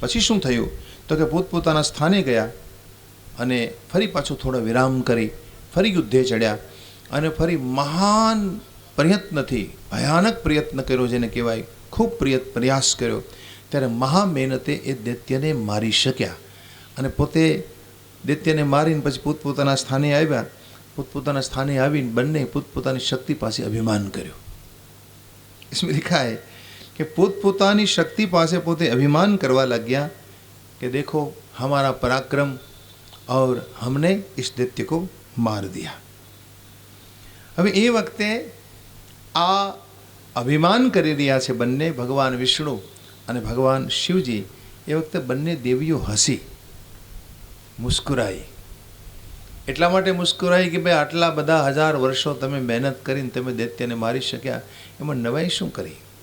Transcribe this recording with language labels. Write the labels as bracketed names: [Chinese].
[Gujarati] પછી શું થયું તો કે પોતપોતાના સ્થાને ગયા અને ફરી પાછું થોડો વિરામ કરી ફરી યુદ્ધે ચડ્યા અને ફરી મહાન પ્રયત્નથી ભયાનક પ્રયત્ન કર્યો, જેને કહેવાય ખૂબ પ્રયાસ કર્યો, ત્યારે મહા મહેનતે એ દૈત્યને મારી શક્યા અને પોતે દૈત્યને મારીને પછી પોતપોતાના સ્થાને આવ્યા। પોતપોતાના સ્થાને આવીને બંને પોતપોતાની શક્તિ પાસે અભિમાન કર્યો। [Hindi] इसमें लिखा है कि [Gujarati] પોતપોતાની શક્તિ પાસે પોતે અભિમાન કરવા લગ્યા [Hindi] कि देखो हमारा पराक्रम और हमने इस दैत्य को मार दिया। [Gujarati] હવે એ વખતે આ અભિમાન કરી રહ્યા છે બંને, ભગવાન વિષ્ણુ અને ભગવાન શિવજી। એ વખતે બંને દેવીઓ હસી, મુસ્કુરાઈ। એટલા માટે મુસ્કુરાઈ કે ભાઈ આટલા બધા 1000 વર્ષો તમે મહેનત કરીને તમે દૈત્યને મારી શક્યા, એમાં નવાઈ શું કરી?